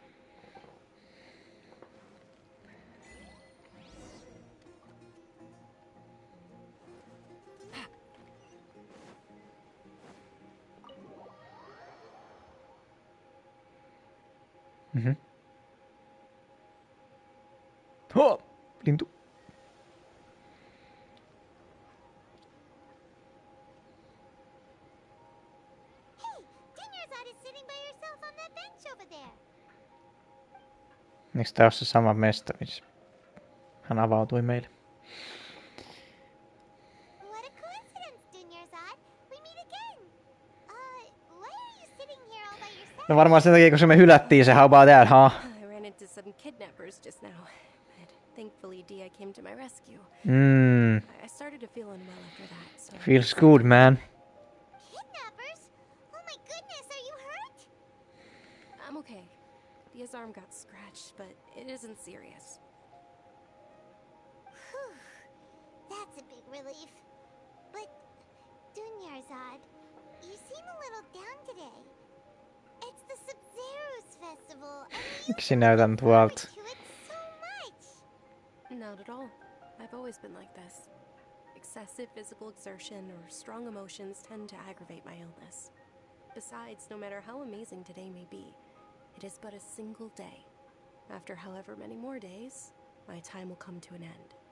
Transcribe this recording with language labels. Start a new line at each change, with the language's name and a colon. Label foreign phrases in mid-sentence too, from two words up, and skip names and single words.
Finnish: Mhm. Oh, lintu.
English: Hey, Dinnerside is sitting by yourself on that bench over there.
Finnish: Eikö tää ole se sama mesta, missä hän avautui meille?
English: What a coincidence, Dinnerside. We meet again. Why are you sitting here all by yourself?
Finnish: No varmaan sen takia, kun se me hylättiin se
English: how about that, huh? I ran into some kidnappers just now, but thankfully Dia came to my rescue. I started to feel unwell after that, so... Feels good, man. Kidnappers? Oh my goodness, are you hurt? I'm okay. Dia's arm got scratched, but it isn't serious. Whew. That's a big relief. But, Dunyarzad, you seem a little down today. It's the Sub-Zero's festival, and
Finnish: Miksi näytän tuolta?
English: to it so much. Not at all. I've always been like this. Excessive physical exertion or strong emotions tend to aggravate my illness. Besides, no matter how amazing today may be, it is but a single day. After however many more days, my time will come to an end.